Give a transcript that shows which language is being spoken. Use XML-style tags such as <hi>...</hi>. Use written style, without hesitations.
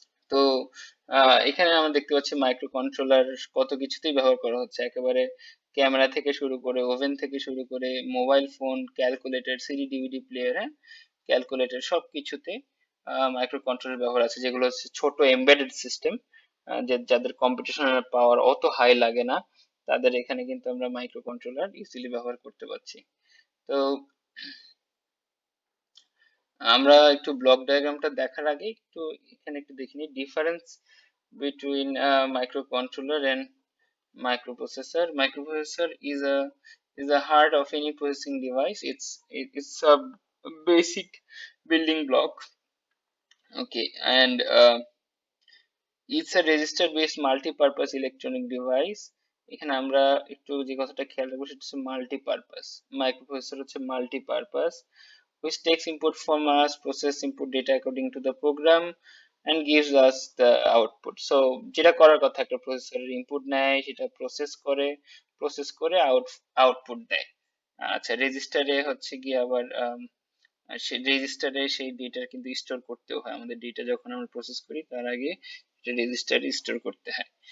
<bn>তো এখানে আমরা দেখতে পাচ্ছি মাইক্রো কন্ট্রোলার কত কিছুতেই ব্যবহার করা হচ্ছে, একেবারে ক্যামেরা থেকে শুরু করে, ওভেন থেকে শুরু করে, mobile phone, calculator, CD DVD player, হ্যাঁ, ক্যালকুলেটর, সব কিছুতে মাইক্রো কন্ট্রোলার ব্যবহার আছে, যেগুলো হচ্ছে ছোট এমবেডেড সিস্টেম, যে যাদের কম্পিটিশনের পাওয়ার অত হাই লাগে না, তাদের এখানে কিন্তু আমরা মাইক্রো কন্ট্রোলার ইজিলি ব্যবহার করতে পারছি। তো আমরা একটু ব্লক ডায়াগ্রামটা দেখার আগে একটু এখানে একটু দেখে নিই difference</bn> <en>between a microcontroller and microprocessor. Microprocessor is a heart of any processing device. It's a basic building block. Okay, and it's a register based multi-purpose electronic device.</en> <bn>এখানে আমরা একটু যে কথাটা খেয়াল রাখবো সেটা হচ্ছে মাল্টিপারপাস। মাইক্রোপ্রসেসর হচ্ছে multipurpose,</bn> <en>which takes input from us, process input data according to the program, and gives us the output.</en> <bn>So যেটা করার কথা, একটা প্রসেসরের ইনপুট নেয়, সেটা প্রসেস করে আউটপুট দেয়। আচ্ছা, রেজিস্টারে হচ্ছে গিয়ে আবার সেই রেজিস্টারে সেই ডেটা কিন্তু স্টোর করতেও হয়, আমাদের ডেটা যখন আমরা প্রসেস করি তার আগে রেজিস্টারে স্টোর করতে হয়।</bn>